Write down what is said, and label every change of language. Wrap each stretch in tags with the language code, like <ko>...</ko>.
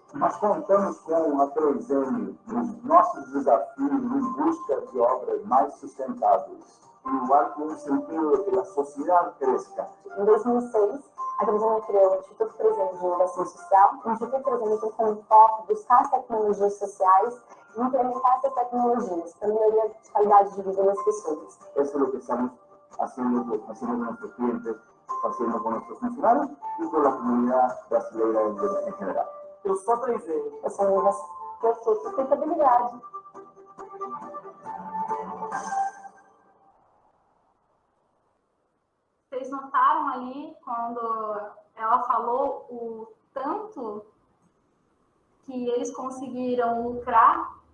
<pt>Nós contamos com a 3M nos nossos desafios em busca de obras mais sustentáveis. Inovar com um sentido de que a sociedade cresça. Em 2006, a 3M criou o Instituto 3M de Inovação Social. O Instituto 3M tem como foco buscar as tecnologias sociais e implementar essas tecnologias para melhoria de qualidade de vida das pessoas.</pt> <es>Eso es lo que estamos haciendo con nuestros clientes, haciendo con nuestros funcionarios y con la comunidad brasileña en general.</es> <pt>Eu sou 3M. Essa inovação, que é sustentabilidade. Vocês notaram ali, quando ela falou o tanto que eles conseguiram lucrar</pt>